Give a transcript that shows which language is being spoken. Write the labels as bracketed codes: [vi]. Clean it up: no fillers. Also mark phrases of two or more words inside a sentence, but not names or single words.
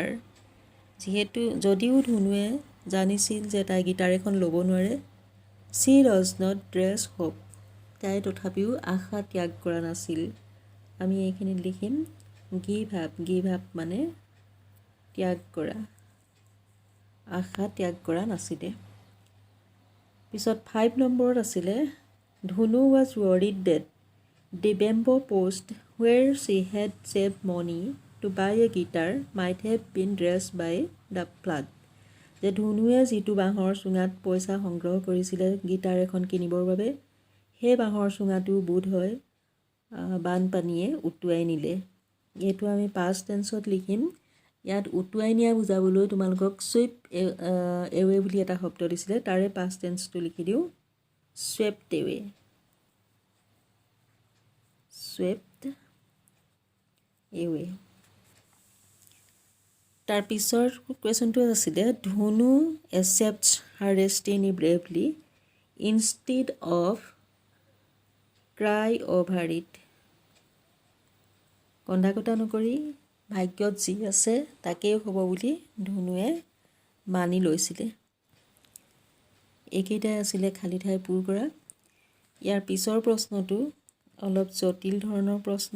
[as] যিহেতু যদিও ধুনুৱে জানিছিল যে তাই গীটাৰ এখন ল'ব নোৱাৰে, [en] she does not dress hope [as] তাই তথাপিও আশা ত্যাগ কৰা নাছিল। আমি এইখিনিত লিখিম [en] give up [as] মানে ত্যাগ কৰা, আশা ত্যাগ কৰা নাছিলে। পিছত 5 নম্বৰত আছিলে ধুনু [en] was worried that the bamboo post where she had saved money to buy a guitar might have been dressed by the flood. [as] যে ধুনুৱে যিটো বাঁহৰ চুঙাত পইচা সংগ্ৰহ কৰিছিলে গিটাৰ এখন কিনিবৰ বাবে, সেই বাঁহৰ চুঙাটো বোধ হয় বানপানীয়ে উটুৱাই নিলে। এইটো আমি [en] past tenseত [as] লিখিম। ইয়াত উটুৱাই নিয়া বুজাবলৈ তোমালোকক [en] sweep away [as] বুলি এটা শব্দ দিছিলে, তাৰে [en] past tenseটো [as] লিখি দিওঁ [en] swept away, swept away. [as] তাৰ পিছৰ কুৱেশ্যনটো আছিলে [en] ধুনু accepts her destiny bravely instead of cry over it. [as] কন্দা-কটা নকৰি ভাগ্যত যি আছে তাকেই হ'ব বুলি ধুনুৱে মানি লৈছিলে। এইকেইটাই আছিলে খালী ঠাই পূৰ কৰা। ইয়াৰ পিছৰ প্ৰশ্নটো অলপ জটিল ধৰণৰ প্ৰশ্ন।